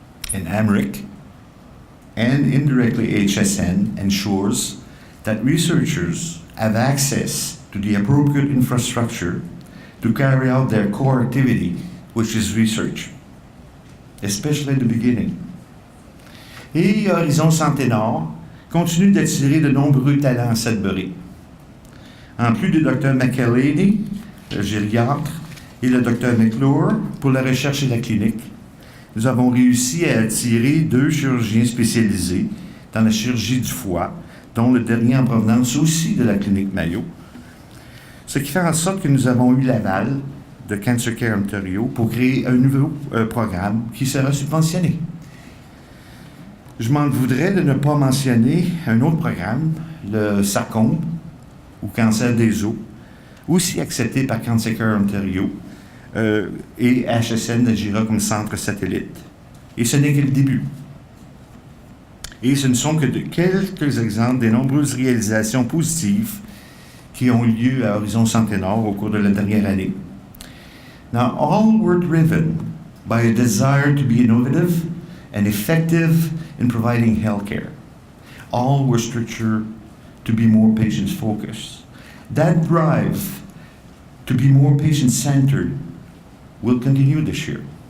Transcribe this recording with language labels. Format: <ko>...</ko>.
<en>And AMRIC, and indirectly HSN, ensures that researchers have access to the appropriate infrastructure to carry out their core activity, which is research, especially at the beginning.</en> <fr>Et Horizon Santé-Nord continue d'attirer de nombreux talents à Sudbury. En plus du Dr. McElhaney, le gériatre, et le Dr. McClure pour la recherche et la clinique, nous avons réussi à attirer 2 chirurgiens spécialisés dans la chirurgie du foie, dont le dernier en provenance aussi de la clinique Mayo, ce qui fait en sorte que nous avons eu l'aval de Cancer Care Ontario pour créer un nouveau programme qui sera subventionné. Je m'en voudrais de ne pas mentionner un autre programme, le sarcome, ou cancer des os, aussi accepté par Cancer Care Ontario, et HSN agira comme centre satellite. Et ce n'est que le début. Et ce ne sont que quelques exemples des nombreuses réalisations positives qui ont eu lieu à Horizon Santé-Nord au cours de la dernière année.</fr> <en>Now, all were driven by a desire to be innovative and effective in providing healthcare. All were structured to be more patient-focused. That drive to be more patient-centered will continue this year.</en>